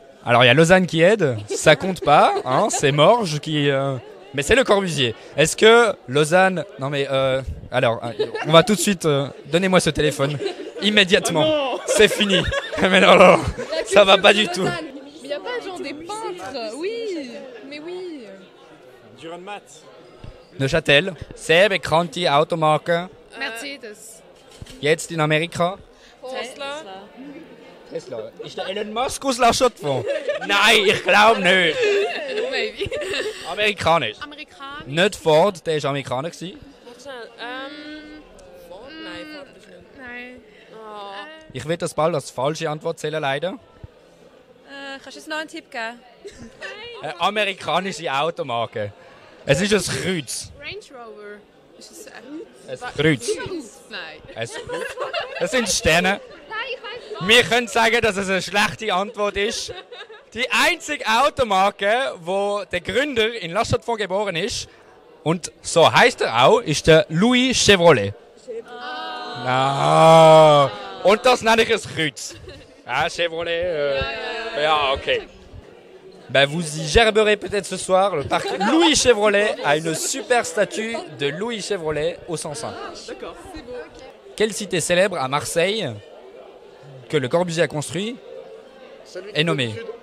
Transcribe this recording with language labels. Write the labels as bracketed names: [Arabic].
[French] Alors il y a Lausanne qui aide, ça compte pas, hein, c'est Morges qui... Mais c'est le Corbusier. Est-ce que Lausanne... Non mais... alors, on va tout de suite... Donnez-moi ce téléphone. Immédiatement. C'est fini. Mais non, ça va pas du tout. Mais il n'y a pas genre des peintres. Oui, mais oui. Duran Matt. Neuchâtel. [German] Sehr bekannte Automarke. Mercedes. Jetzt in Amerika. Tesla. Tesla. Ist der Elon Musk aus La Chaux-de-Fonds? Nein, ich glaube nicht. [English] Maybe. [German] Amerikanisch. Amerikaner. Nicht Ford, der war Amerikaner gewesen. Ford? Nein, Ford ist nicht. Nein. Oh. Ich werde das bald als falsche Antwort zählen, leider. Kannst du uns noch einen Tipp geben? Eine amerikanische Automarke. Es ist ein Kreuz. Range Rover. Ist es Ein Kreuz. Nein. Das sind Sterne. Wir können sagen, dass es eine schlechte Antwort ist. Die einzige Automarke, wo der Gründer in La Chaux-de-Fonds geboren ist, und so heißt er auch, ist der Louis Chevrolet. Ah. Und das nenne ich ein Kreuz. Ah, Chevrolet. Ja, ok. [French] Ben, vous y gerberez peut-être ce soir. Le parc Louis Chevrolet a une super statue de Louis Chevrolet au 105. D'accord. Quelle cité célèbre à Marseille que le Corbusier a construit est nommée?